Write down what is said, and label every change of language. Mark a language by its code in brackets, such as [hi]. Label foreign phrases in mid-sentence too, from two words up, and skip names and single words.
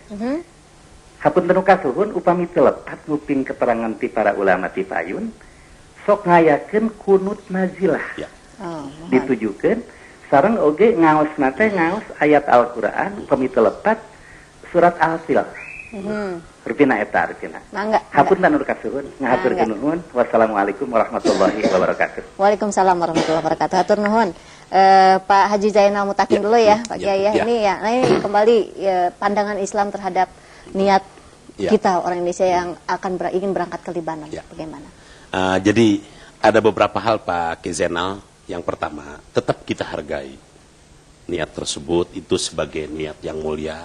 [su] Hapunten kasuhun upami teu lepat nguping keterangan ti para ulama ti payun sok ngayakeun [ar] قنوت نازلة. [su] Ya. Ditujukeun sareng oge ngaosna teh ngaos ayat Al-Qur'an upami teu lepat surat Al-Fil. Rupina eta rupina. Mangga. Hapunten nur kasuhun, ngahaturkeun nuhun. [ar] والسلام عليكم ورحمة الله وبركاته. وعليكم السلام ورحمة الله وبركاته. [su] Hatur nuhun. [id] Pak Haji Zainal Mutakin dulu ya, Pak Kiai ya. Ini ya, nah ini kembali pandangan Islam terhadap niat kita orang Indonesia yang akan ingin berangkat ke Libanon. Bagaimana? Jadi ada beberapa hal Pak Zainal. Yang pertama, tetap kita hargai niat tersebut itu sebagai niat yang mulia.